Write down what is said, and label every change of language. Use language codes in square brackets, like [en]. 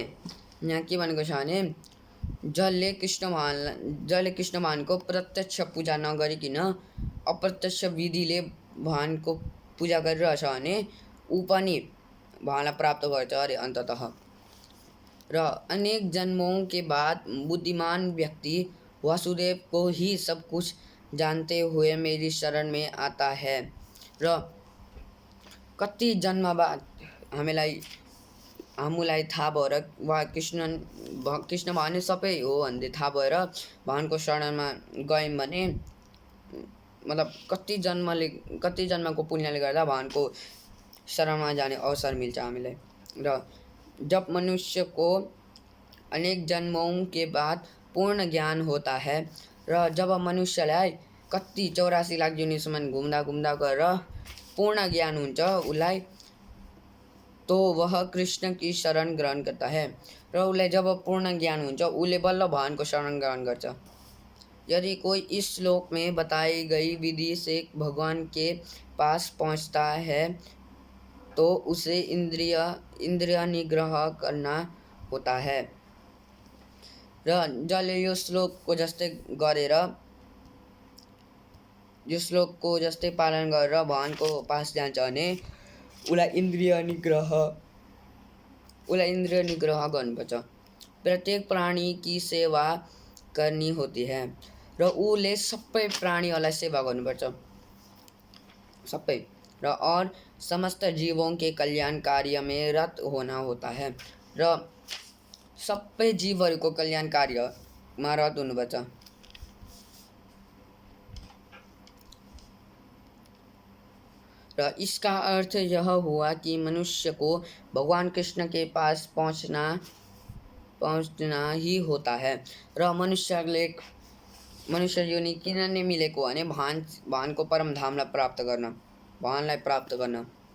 [ne] यहाँ के भनेको छ भने जसले कृष्ण भगवानको प्रत्यक्ष पूजा नगरिकन अप्रत्यक्ष विधिले भगवानको पूजा गरिरहेछ भने ऊ पनि भगवानलाई प्राप्त गर्छ अरे अन्ततः। [hi] र अनेक जन्मों के बाद बुद्धिमान व्यक्ति वासुदेव को ही सब कुछ जानते हुए मेरी शरण में आता है। [ne] र कति जन्म बाद हामीलाई थाहा भएर वा कृष्ण भगवान सबै हो भन्ने थाहा भएर भगवानको शरणमा गयौँ भने मतलब कति जन्मको पुण्यले गर्दा भगवानको शरणमा जाने अवसर मिल्छ हामीलाई। र जब मनुष्य को अनेक जन्मों के बाद पूर्ण ज्ञान होता है र जब मनुष्यलाई कति 84 लाख जुनीसम्म घुम्दा गरेर पूर्ण ज्ञान हुन्छ उसलाई, [hi] तो वह कृष्ण की शरण ग्रहण करता है। [ne] र उसलाई जब पूर्ण ज्ञान हुन्छ उसले बल्ल भगवानको शरण ग्रहण गर्छ। [hi] यदि कोई इस श्लोक में बताई गई विधि से भगवान के पास पहुंचता है तो उसे इंद्रिय निग्रह करना होता है। [ne] र जसले यो श्लोकको जस्तै पालन गरेर भगवानको पास जान्छ भने उसलाई इन्द्रिय निग्रह गर्नुपर्छ। [hi] प्रत्येक प्राणी की सेवा करनी होती है [ne] र उसले सबै प्राणीहरूलाई सेवा गर्नुपर्छ सबै, [hi] र और समस्त जीवों के कल्याण कार्य में रत होना होता है [ne] र सबै जीवहरूको कल्याण कार्यमा रत हुनुपर्छ। [hi] र इसका अर्थ यह हुआ कि मनुष्य को भगवान कृष्ण के पास पहुँचना ही होता है। [ne] र मनुष्य योनि किन नै मिलेको भने भगवानको परम धामलाई प्राप्त गर्न, भगवानलाई प्राप्त गर्न।